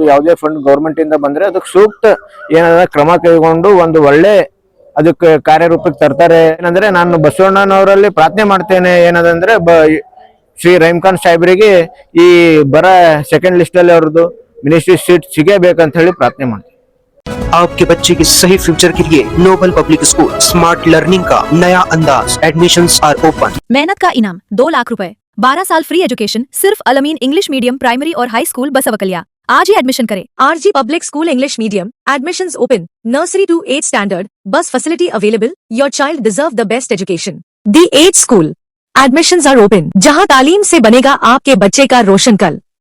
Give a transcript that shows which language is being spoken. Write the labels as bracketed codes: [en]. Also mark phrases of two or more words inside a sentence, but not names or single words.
[kn] ಯಾವುದೇ [en] fund government [kn] ಇಂದ ಬಂದ್ರೆ ಅದಕ್ಕೆ ಸೂಕ್ತ ಏನಾದ್ರೆ ಕ್ರಮ ಕೈಗೊಂಡು ಒಂದು ಒಳ್ಳೆ ಅದಕ್ಕೆ ಕಾರ್ಯರೂಪಕ್ಕೆ ತರ್ತಾರೆ. ಏನಂದ್ರೆ ನಾನು ಬಸವಣ್ಣನವರಲ್ಲಿ ಪ್ರಾರ್ಥನೆ ಮಾಡ್ತೇನೆ. ಏನದಂದ್ರೆ ಶ್ರೀ ರಹೀಮ್ ಖಾನ್ ಸಾಹೇಬ್ರಿಗೆ ಈ ಬರ [en] second list [kn] ಅಲ್ಲಿ ಅವ್ರದ್ದು [en] ministry seat [kn] ಸಿಗಬೇಕಂತ ಹೇಳಿ ಪ್ರಾರ್ಥನೆ ಮಾಡ್ತೀನಿ. [hi] आपके बच्चे के सही फ्यूचर के लिए नोबल पब्लिक स्कूल [en] smart learning [hi] का नया अंदाज। [en] admissions are open. [hi] मेहनत का इनाम 2 लाख रुपए, 12 साल [en] free education [hi] सिर्फ अलमीन इंग्लिश मीडियम प्राइमरी और हाई स्कूल बसवकलिया। आज ही एडमिशन करें। [en] RG Public School English Medium, admissions open, nursery to 8th standard, bus facility available. your child deserve the best education. [hi] The 8th स्कूल, [en] admissions are open, [hi] जहां तालीम से बनेगा आपके बच्चे का रोशन कल।